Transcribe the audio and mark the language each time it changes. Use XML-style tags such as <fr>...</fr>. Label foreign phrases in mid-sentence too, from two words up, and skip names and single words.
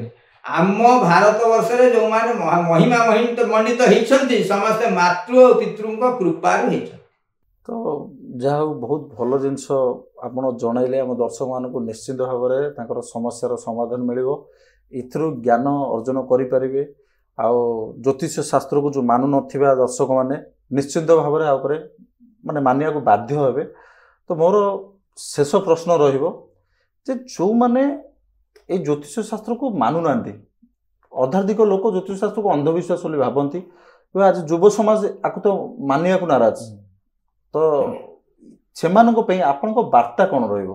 <or>ଆମ ଭାରତ ବର୍ଷରେ ଯୋଉମାନେ ମହିମା ମଣ୍ଡିତ ହେଇଛନ୍ତି, ସମସ୍ତେ ମାତୃ ଓ ପିତୃଙ୍କ କୃପାରୁ ହେଇଛନ୍ତି। ତ ଯାହା ହଉ ବହୁତ ଭଲ ଜିନିଷ ଆପଣ ଜଣାଇଲେ, ଆମ ଦର୍ଶକମାନଙ୍କୁ ନିଶ୍ଚିନ୍ତ ଭାବରେ ତାଙ୍କର ସମସ୍ୟାର ସମାଧାନ ମିଳିବ, ଏଥିରୁ ଜ୍ଞାନ ଅର୍ଜନ କରିପାରିବେ। ଆଉ ଜ୍ୟୋତିଷ</or> <hi>शास्त्र को जो</hi> <or>ମାନୁ ନଥିବା ଦର୍ଶକ ମାନେ ନିଶ୍ଚିତ ଭାବରେ ଆ ଉପରେ ମାନେ ମାନିବାକୁ ବାଧ୍ୟ ହେବେ। ତ ମୋର ଶେଷ ପ୍ରଶ୍ନ ରହିବ ଯେ ଯେଉଁମାନେ ଏଇ ଜ୍ୟୋତିଷ ଶାସ୍ତ୍ରକୁ ମାନୁନାହାନ୍ତି, ଅଧାଧିକ ଲୋକ ଜ୍ୟୋତିଷ ଶାସ୍ତ୍ରକୁ ଅନ୍ଧବିଶ୍ୱାସ ବୋଲି ଭାବନ୍ତି, ଆଜି ଯୁବ ସମାଜ ଆକୁ ତ ମାନିବାକୁ ନାରାଜ, ତ ସେମାନଙ୍କ ପାଇଁ ଆପଣଙ୍କ ବାର୍ତ୍ତା କ'ଣ ରହିବ?</or>